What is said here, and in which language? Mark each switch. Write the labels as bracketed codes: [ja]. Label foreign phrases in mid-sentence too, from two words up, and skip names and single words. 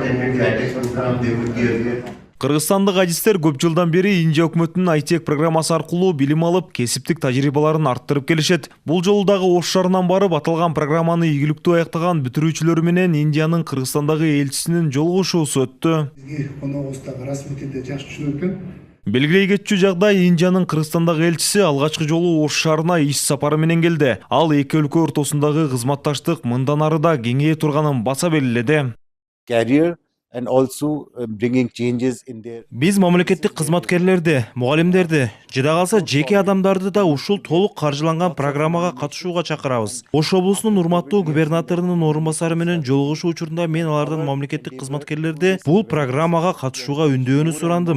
[en] attended the ITEX program, they would be aware. [ky] Кыргызстандык адистер көп жылдан бери Индия өкмөтүнүн ITEC программасы аркылуу билим алып, кесиптик тажрыйбаларын арттырып келишет. Бул жолу дагы Ош шаарынан барып, аталган программаны ийгиликтүү аяктаган бүтүрүүчүлөр менен Индиянын Кыргызстандагы элчисинин жолугушуусу өттү. Белгилей кетчү жагдай, Индиянын Кыргызстандагы элчиси алгачкы жолу Ош шаарына иш сапары менен келди. Ал эки өлкө ортосундагы кызматташтык мындан ары да кеңейе турганын баса белгиледи. [en] And also bringing changes in their... [ky] Биз мамлекеттик кызматкерлерди, мугалимдерди, жада калса жеке адамдарды да ушул толук каржыланган программага катышууга чакырабыз. Ош облусунун урматтуу губернаторунун орун басары менен жолугушуу учурунда мен алардан мамлекеттик кызматкерлерди бул программага катышууга үндөөнү сурандым.